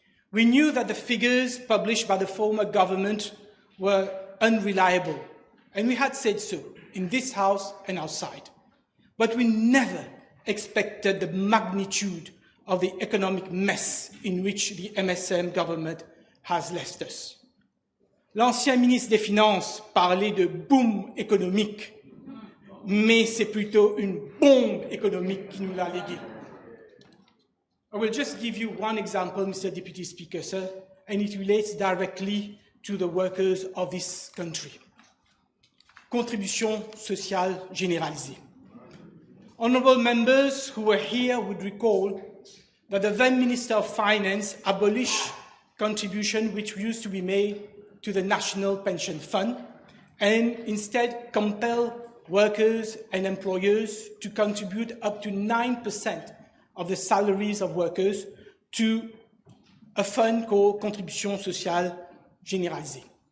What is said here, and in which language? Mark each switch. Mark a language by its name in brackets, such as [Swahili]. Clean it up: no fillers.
[English] We knew that the figures published by the former government were unreliable, and we had said so in this House and outside. But we never expected the magnitude of the economic mess in which the MSM government has left us. [French] L'ancien ministre des Finances parlait de boom économique, mais c'est plutôt une bombe économique qui nous l'a légué. [English] I will just give you one example, Mr. Deputy Speaker, sir, and it relates directly to the workers of this country. [French] Contribution sociale généralisée. [English] Honourable members who were here would recall that the then Minister of Finance abolished contribution which used to be made to the National Pension Fund and instead compel workers and employers to contribute up to 9% of the salaries of workers to a fund called Contribution Sociale Généralisée.